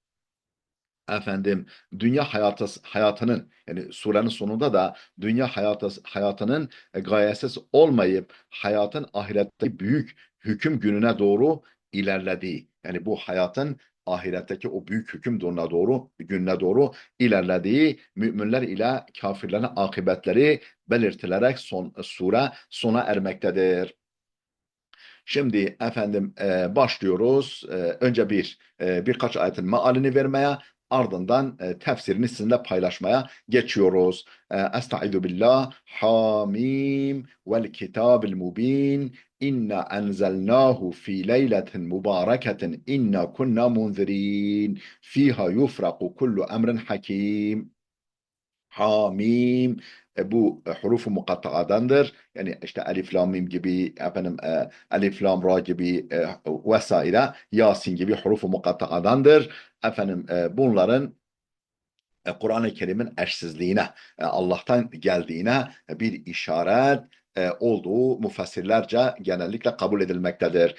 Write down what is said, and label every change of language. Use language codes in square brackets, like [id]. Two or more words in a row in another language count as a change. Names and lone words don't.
[tr] Dünya hayatının, yani surenin sonunda da dünya hayatının gayesiz olmayıp hayatın ahirette büyük hüküm gününe doğru ilerlediği, yani bu hayatın ahiretteki o büyük hüküm gününe doğru ilerlediği, müminler ile kafirlerin akıbetleri belirtilerek sure sona ermektedir. Şimdi başlıyoruz. Önce birkaç ayetin mealini vermeye, ardından tefsirini sizinle paylaşmaya geçiyoruz. [ar] أستعيذ بالله. حم والكتاب المبين. إنا أنزلناه في ليلة مباركة. إنا كنا منذرين. فيها يفرق كل أمر حكيم. [tr] Hamim. Bu hurufu mukatta'adandır. Yani işte elif lam mim gibi, elif lam ra gibi vesaire, Yasin gibi hurufu mukatta'adandır. Bunların Kur'an-ı Kerim'in eşsizliğine, Allah'tan geldiğine bir işaret olduğu müfessirlerce genellikle kabul edilmektedir.